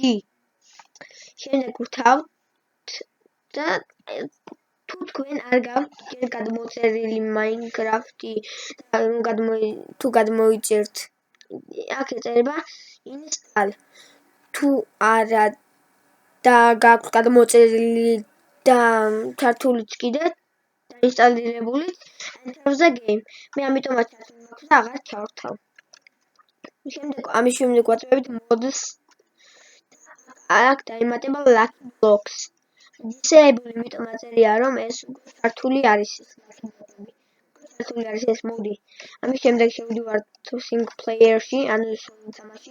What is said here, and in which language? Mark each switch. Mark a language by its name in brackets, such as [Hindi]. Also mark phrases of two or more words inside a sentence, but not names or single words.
[Georgian] შემდეგ ვთავთ და თუ თქვენ არ გაქვთ ჯერ გადმოწერილი Minecraft-ი და თუ გადმოიწერთ აქ ეწერება install თუ არა და გაქვთ გადმოწერილი და ჩართულიც კიდე დაინსტალირებული [English] enter the game. [Georgian] მე ამიტომაც ჩართული მაქვს და აღარ ჩავრთავ. ამის შემდეგ ვაწვევით mods აქ დაემატება Lucky Blocks. disable იმიტომ აწერია რომ ეს უკვე ჩართული არის ეს Lucky Block-ები. ჩართული არის ეს მოდი. ამის შემდეგ შევდივართ [English] single player- [Georgian] ში, ანუ თამაში.